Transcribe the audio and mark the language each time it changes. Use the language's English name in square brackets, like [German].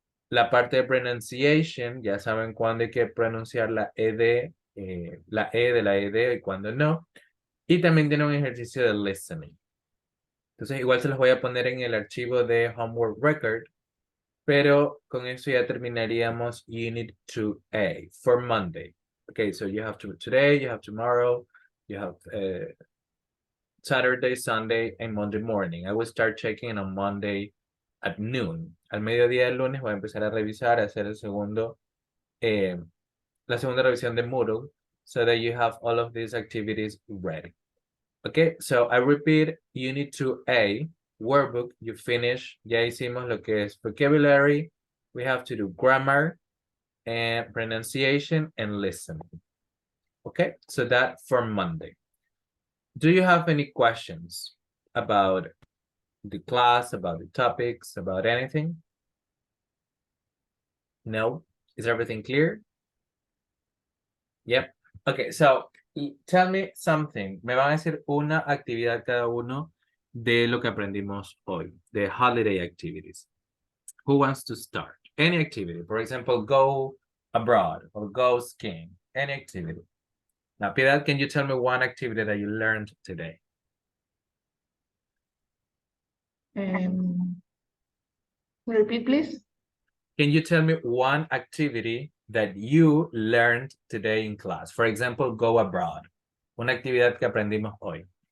[Spanish] La parte de pronunciation, ya saben cuándo hay que pronunciar la E de la ED y cuándo no. Y también tiene un ejercicio de listening. Entonces igual se los voy a poner en el archivo de homework record, pero con eso ya terminaríamos Unit 2A [English] for Monday. Okay, so you have today, you have tomorrow, you have Saturday, Sunday, and Monday morning. I will start checking on Monday at noon. [Spanish] Al mediodía del lunes voy a empezar a revisar, a hacer el segundo, la segunda revisión de Moodle, [English] so that you have all of these activities ready. Okay, so I repeat, Unit 2A, workbook, you finish, [Spanish] ya hicimos lo que es [English] vocabulary, we have to do grammar, and pronunciation, and listening. Okay, so that for Monday. Do you have any questions about the class, about the topics, about anything? No? Is everything clear? Yep. Okay, so tell me something. [Spanish] Me van a decir una actividad cada uno de lo que aprendimos hoy, [English] the holiday activities. Who wants to start? Any activity. For example, go abroad or go skiing. Any activity. Now, Piedad, can you tell me one activity that you learned today? Repeat, please. Can you tell me one activity that you learned today in class. For example, go abroad. [Spanish] Una actividad que aprendimos hoy.